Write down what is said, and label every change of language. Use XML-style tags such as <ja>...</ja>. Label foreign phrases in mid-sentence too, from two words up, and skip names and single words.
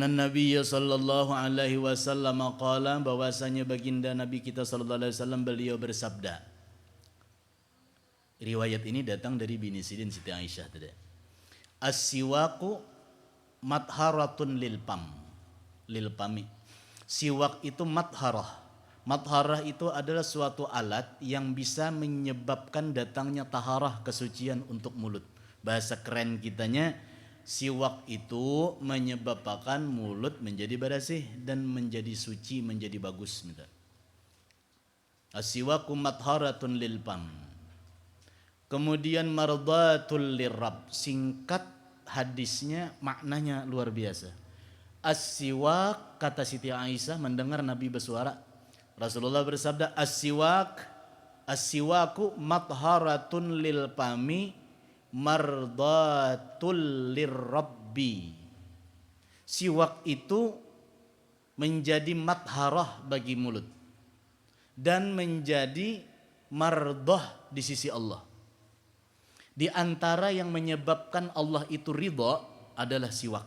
<ar>النبي صلى الله عليه وسلم قال,</ar> <id>bahwasanya baginda Nabi kita</id> <ar>صلى الله عليه وسلم</ar> <id>beliau bersabda. Riwayat ini datang dari bini Sidin Siti Aisyah tadi.</id> <ar>السواك مطهرة للفم.</ar> <id>Siwak itu matharah. Matharah itu adalah suatu alat yang bisa menyebabkan datangnya taharah, kesucian untuk mulut. Bahasa keren kitanya, siwak itu menyebabkan mulut menjadi bersih dan menjadi suci, menjadi bagus.</id> <ar>السواك مطهرة للفم. Kemudian مرضاة للرب.</ar> <id>Singkat hadisnya, maknanya luar biasa. As-siwak, kata Siti Aisyah mendengar Nabi bersuara, Rasulullah bersabda,</id> <ar>السواك مطهرة للفم مرضاة للرب.</ar> <id>Siwak itu menjadi matharah bagi mulut dan menjadi mardah di sisi Allah. Di antara yang menyebabkan Allah itu ridha adalah siwak.</id>